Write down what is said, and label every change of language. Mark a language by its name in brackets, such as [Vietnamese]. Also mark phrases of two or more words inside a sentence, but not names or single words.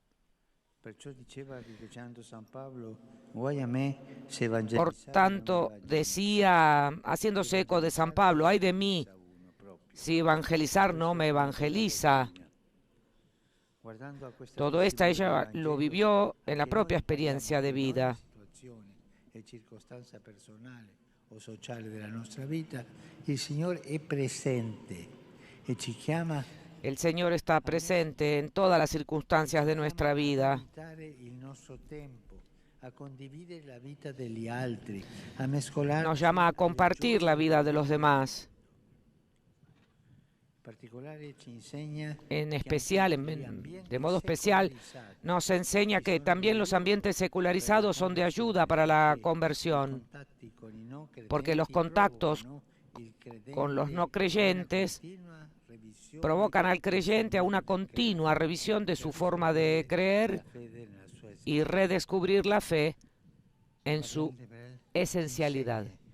[Spanish] Por tanto, decía, haciéndose eco de San Pablo, ay de mí, si evangelizar no me evangeliza. Todo esto ella lo vivió en la propia experiencia de vida. [Italian] O sociale della nostra vita, il Signore è presente e ci chiama. [Spanish] El Señor está presente en todas las circunstancias de nuestra vida. Nos llama a compartir la vida de los demás. En especial, de modo especial, nos enseña que también los ambientes secularizados son de ayuda para la conversión, porque los contactos con los no creyentes provocan al creyente a una continua revisión de su forma de creer y redescubrir la fe en su esencialidad.